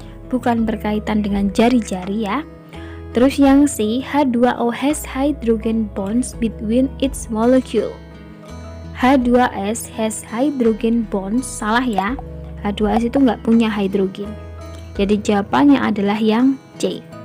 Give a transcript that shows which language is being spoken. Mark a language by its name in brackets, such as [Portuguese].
[Indonesian] Bukan berkaitan dengan jari-jari ya. Terus yang C, [English] H2O has hydrogen bonds between its molecule. H2S has hydrogen bonds. [Indonesian] Salah ya. H2S itu nggak punya hidrogen. Jadi jawabannya adalah yang C.